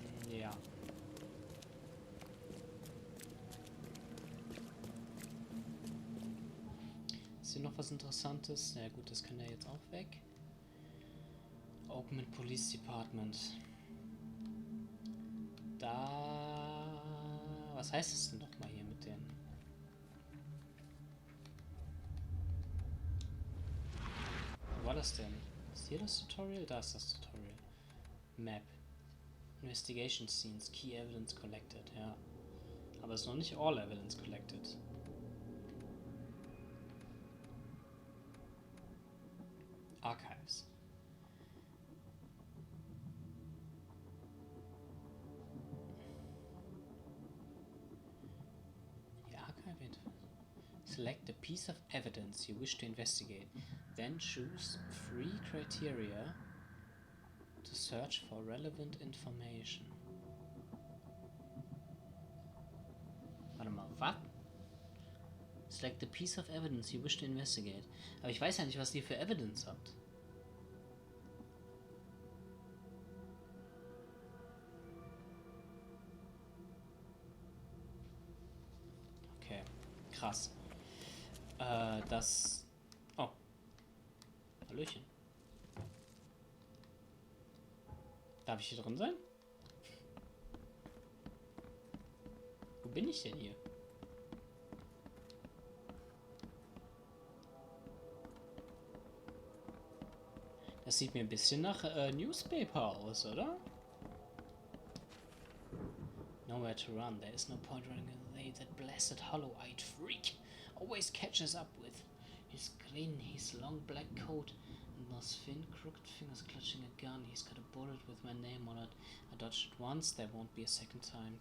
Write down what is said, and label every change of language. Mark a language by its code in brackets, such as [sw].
[de] Ja. Ist hier noch was Interessantes? Na ja, gut, das kann ja jetzt auch weg. [en] Oakland Police Department. [de] Da... Was heißt es denn nochmal hier mit den... das denn? Ist hier das Tutorial? Da ist das Tutorial. Map. [en] Investigation Scenes. Key Evidence Collected. Ja. [de] Aber es ist noch nicht All Evidence Collected. [en] Archives. The archive. Select the piece of evidence you wish to investigate. Then choose 3 criteria to search for relevant information. [de] Warte mal, was? [en] Select the piece of evidence you wish to investigate. [de] Aber ich weiß ja nicht, was ihr für Evidence habt. Okay, krass. Das... Oh. Hallöchen. Darf ich hier drin sein? Wo bin ich denn hier? Das sieht mir ein bisschen nach Newspaper aus, oder? [en] Nowhere to run. There is no point running away. That blessed hollow-eyed freak always catches up with. His grin, his long black coat, and those thin, crooked fingers clutching a gun. He's got a bullet with my name on it. I dodged it once. There won't be a second time.